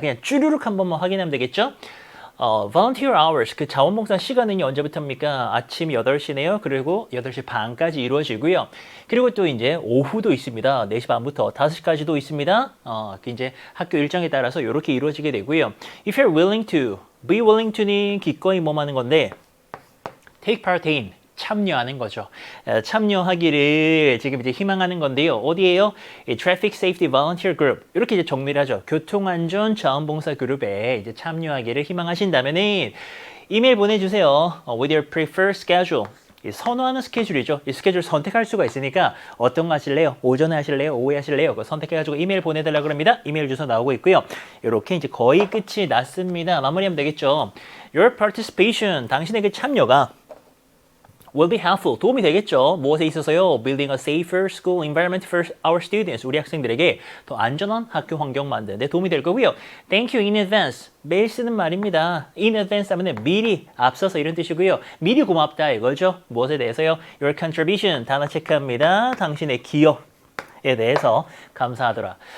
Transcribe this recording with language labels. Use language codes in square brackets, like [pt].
[ko] 그냥 쭈르륵 한 번만 확인하면 되겠죠? [en] volunteer hours, [ko] 그 자원봉사 시간은요, 언제부터입니까? 아침 8시네요. 그리고 8시 반까지 이루어지고요. 그리고 또 이제 오후도 있습니다. 4시 반부터 5시까지도 있습니다. 이제 학교 일정에 따라서 이렇게 이루어지게 되고요. [en] If you're willing to, be willing to는 [ko] 기꺼이 하는 건데, [en] take part in. [ko] 참여하는 거죠. 참여하기를 지금 이제 희망하는 건데요. 어디에요? [en] Traffic Safety Volunteer Group. [ko] 이렇게 이제 정리를 하죠. 교통안전 자원봉사 그룹에 이제 참여하기를 희망하신다면은 이메일 보내주세요. [en] With your preferred schedule. [ko] 선호하는 스케줄이죠. 이 스케줄 선택할 수가 있으니까 어떤 거 하실래요? 오전에 하실래요? 오후에 하실래요? 그거 선택해가지고 이메일 보내달라고 합니다. 이메일 주소 나오고 있고요. 이렇게 이제 거의 끝이 났습니다. 마무리하면 되겠죠. [en] Your participation. [ko] 당신의 그 참여가 [en] will be helpful. [ko] 도움이 되겠죠. 무엇에 있어서요? [en] Building a safer school environment for our students. [ko] 우리 학생들에게 더 안전한 학교 환경 만드는 데 도움이 될 거고요. [en] Thank you in advance. [ko] 매일 쓰는 말입니다. [en] In advance [ko] 하면 미리, 앞서서 이런 뜻이고요. 미리 고맙다 이거죠. 무엇에 대해서요? [en] Your contribution. [ko] 단어 체크합니다. 당신의 기여에 대해서 감사하더라.